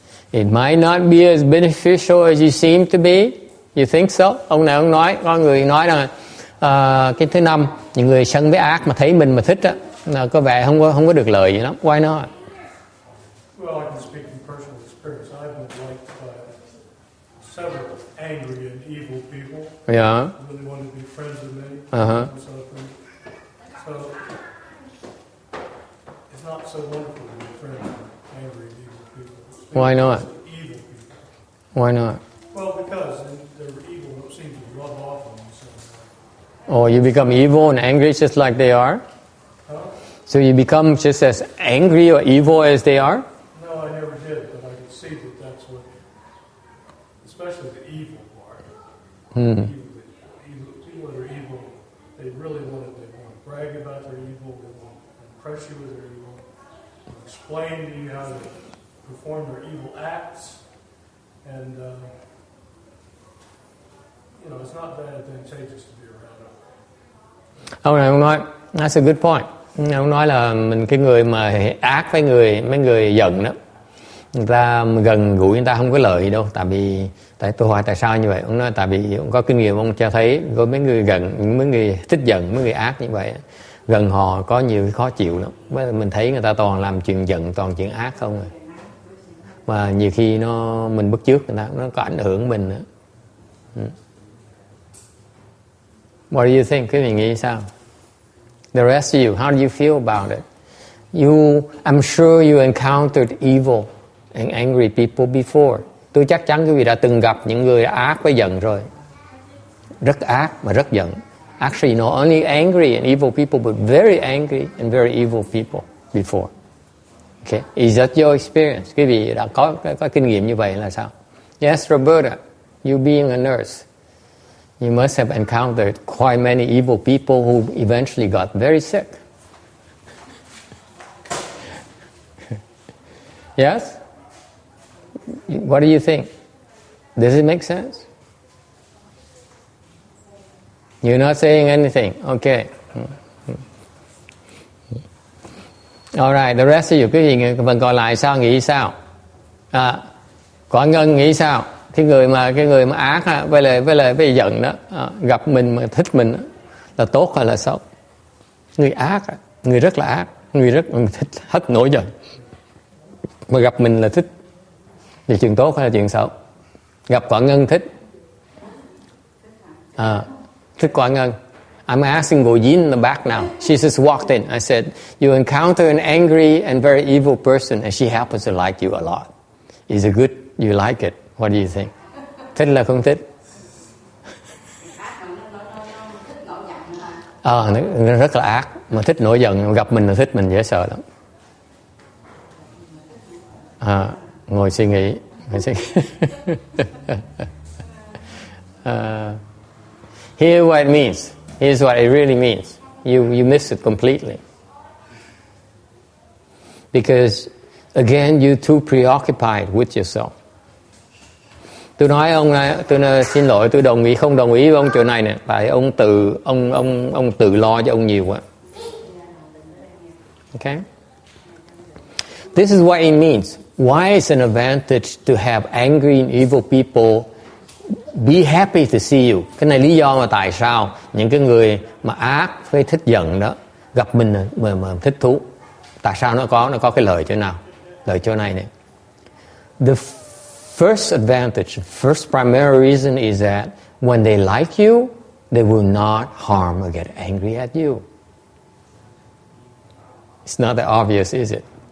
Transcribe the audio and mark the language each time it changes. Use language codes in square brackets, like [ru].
[en] It might not be as beneficial as you seem to be. You think so? [vi] Ông này ông nói, có người nói rằng cái thứ 5, những người sân với ác mà thấy mình mà thích á, có vẻ không có được lợi gì lắm. [en] Why not? Well, I can speak from personal experience. I've been liked by several angry and evil people. Yeah. Really wanted to be friends with me. Uh-huh. So it's not so wonderful to be friends with angry and evil people. Why not? Evil people. Why not? Well, because they're evil don't seem to rub off on you. Or you become evil and angry just like they are? Huh? So you become just as angry or evil as they are? No, I never did, but I can see that that's what, especially the evil part. People that are evil, they really want to brag about their evil, they want to impress you with their evil, explain to you how to perform their evil acts, and it's not that advantageous to be around them. [vi] Ông này ông nói, [en] that's a good point. [vi] Ông nói là cái người mà ác với mấy người giận đó, người ta gần gũi người ta không có lợi gì đâu. Tại tôi hỏi tại sao như vậy. Ông nói tại vì ông có kinh nghiệm, ông cho thấy có mấy người mấy người thích giận, mấy người ác như vậy, gần họ có nhiều cái khó chịu lắm. Mình thấy người ta toàn làm chuyện giận, toàn chuyện ác không à. Mà nhiều khi mình bắt chước người ta, nó có ảnh hưởng mình nữa. [en] What do you think? [vi] Quý vị nghĩ sao? [en] The rest of you, how do you feel about it? I'm sure you encountered evil and angry people before. [vi] Tôi chắc chắn quý vị đã từng gặp những người ác với giận rồi. Rất ác mà rất giận. [en] Actually, not only angry and evil people, but very angry and very evil people before. Okay, is that your experience? [vi] Quý vị đã có kinh nghiệm như vậy là sao? [en] Yes, Roberta, you being a nurse. You must have encountered quite many evil people who eventually got very sick. Yes? What do you think? Does it make sense? You're not saying anything. Okay. All right, the rest of you, [vi] quý vị phần còn lại sao, nghĩ sao? Quả Ngân nghĩ sao? Cái người mà ác với lại giận đó, gặp mình mà thích mình là tốt hay là xấu? Người ác, người rất là ác, người rất thích hết nổi giận. Mà gặp mình là thích, thì chuyện tốt hay là chuyện xấu? Gặp Quả Ngân thích. Thích Quả Ngân. [en] I'm asking Go Yin in the back now. She just walked in. I said, you encounter an angry and very evil person and she happens to like you a lot. Is it good? You like it? What do you think? [vi] Thích là không thích? Nó rất là ác. Mà thích nổi giận, gặp mình là thích mình, dễ sợ lắm. Ngồi suy nghĩ. [en] Here's what it means. Here's what it really means. You miss it completely. Because, again, you're too preoccupied with yourself. [vi] Tôi nói tôi xin lỗi, tôi không đồng ý với ông chỗ này nè, tại ông tự lo cho ông nhiều quá. [en] Okay? This is what it means. Why it's an advantage to have angry and evil people be happy to see you. [vi] Cái này lý do mà tại sao những cái người mà ác với thích giận đó gặp mình mà thích thú. Tại sao nó có cái lợi chỗ nào? Lợi chỗ này nè. [en] The first advantage, first primary reason is that when they like you, they will not harm or get angry at you. It's not that obvious, is it?